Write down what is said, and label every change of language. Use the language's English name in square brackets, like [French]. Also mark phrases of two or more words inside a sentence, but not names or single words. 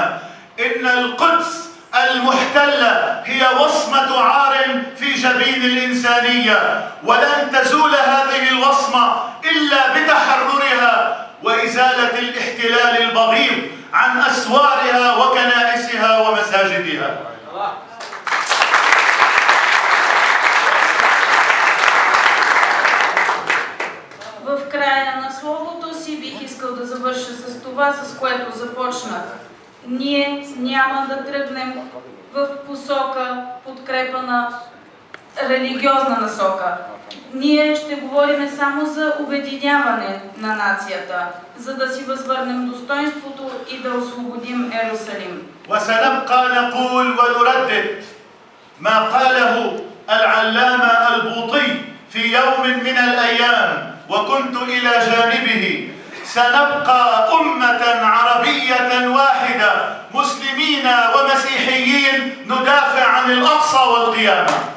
[Arabic] إن القدس المحتلة هي وصمة عار في جبين الإنسانية، ولن تزول هذه الوصمة إلا بتحررها وإزالة الاحتلال البغيض عن أسوارها وكنائسها ومساجدها. [Bulgarian] В края на словото си бих искал да завърша с това, с което започнах. Ние няма да тръгнем в посока подкрепа на религиозна насока. Ние ще говорим само за обединяване на нацията, за да си възвърнем достоинството и да освободим Иерусалим. [Arabic] وسنبقى نقول ونردد ما قاله العلامة البوطي في يوم من الأيام وكنت إلى جانبه: سنبقى أمة عربية واحدة مسلمين ومسيحيين ندافع عن الأقصى والقيامة.